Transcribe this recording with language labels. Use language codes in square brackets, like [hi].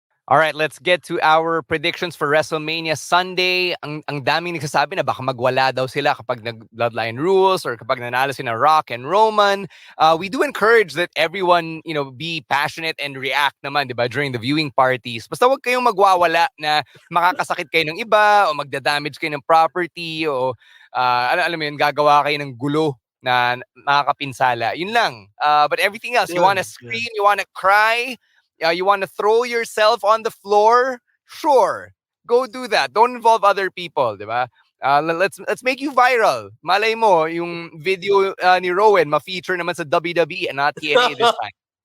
[en] All right, let's get to our predictions for WrestleMania Sunday. [tl] Ang daming nagsasabi na baka magwala daw sila kapag nag-bloodline rules or kapag nanalo sina Rock and Roman. [en] We do encourage that everyone, be passionate and react [tl] naman, diba, [en] during the viewing parties. [tl] Basta wag kayong magwawala na makakasakit kayo ng iba o magdadamage kayo ng property o alam mo yun, gagawa kayo ng gulo na makakapinsala. Yun lang. [en] But everything else, you want to scream, you want to cry, you want to throw yourself on the floor? Sure. Go do that. Don't involve other people, [tl] di ba? [en] Let's make you viral. [tl] Malay mo, yung video ni Rowen ma-feature naman sa WWE [en] and not TNA this time.